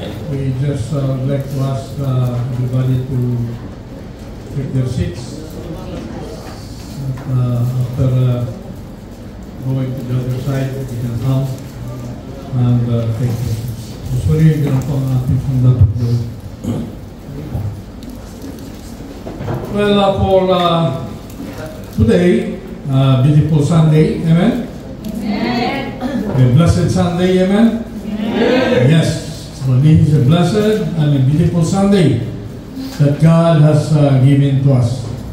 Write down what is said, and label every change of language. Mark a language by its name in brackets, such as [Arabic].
[English] We just like to ask everybody to take their seats. After going to the other side, we can come and take their seats. [Filipino] Usually, ganun po ang ating dapat gawin. [English] Well, for today, beautiful Sunday, amen? Amen. A blessed Sunday, amen? Amen. Yes. So this is a blessed and a beautiful Sunday that God has given to us.